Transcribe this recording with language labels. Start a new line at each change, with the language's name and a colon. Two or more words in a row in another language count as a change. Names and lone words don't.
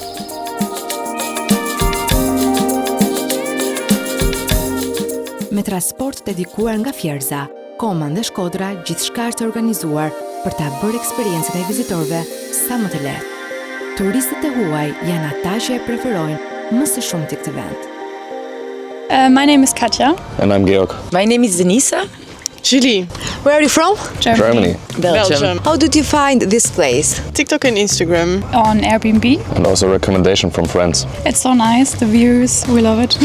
Albanian: Me transport dedikuar nga Fjerza, Koman dhe Shkodra, gjithçka është organizuar për ta bërë eksperiencën e vizitorëve sa më të lehtë. Turistët e huaj janë ata që e preferojnë më së shumti këtë vend.
English: My name is Katja. And I'm Georg. My name is Denisa. Chile. Where are you from? Germany. Belgium. How did you find this place? TikTok and Instagram. On Airbnb. And also a recommendation from friends. It's so nice, the views, we love it.